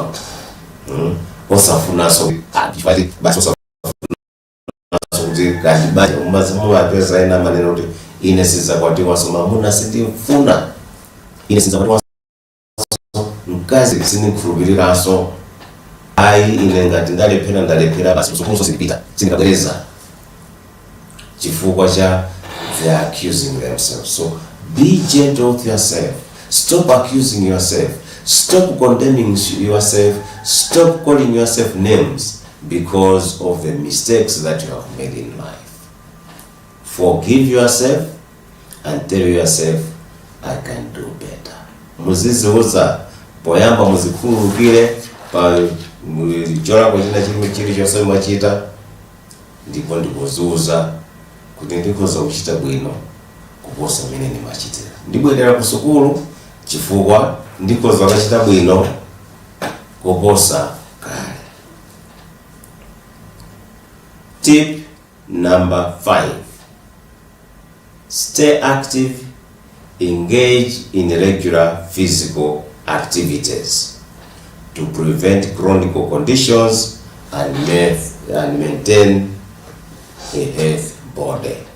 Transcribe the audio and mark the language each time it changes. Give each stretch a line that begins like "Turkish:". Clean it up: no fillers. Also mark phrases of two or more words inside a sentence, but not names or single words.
Nyanja: Osafunanso basi osafunanso kuti kandi banja mumapeza ena maneno kuti ine sizakwatiwanso mamuna sindimfuna, ine sizakwatiwanso mkazi sindikhulupiriranso, ayi ine ngati ndalephera basi usofunso sindipita sindikabwereza, chifukwa cha
English: they are accusing themselves. So be gentle with yourself. Stop accusing yourself. Stop condemning yourself. Stop calling yourself names because of the mistakes that you have made in life. Forgive yourself and tell yourself, I can do better.
Nyanja: Muzizuza poyamba muzikhululukire pa mulichola kwa china chonse mwachita, ndipo ndikuzuza kuti ndikhoza kuchita bwino kuposa mmene ndimachitira. Ndibwerera ku sukulu chifukwa ndikhoza kuchita bwino kuposa kale.
English: Tip number 5. Stay active, engage in regular physical activities to prevent chronic conditions and maintain a healthy body.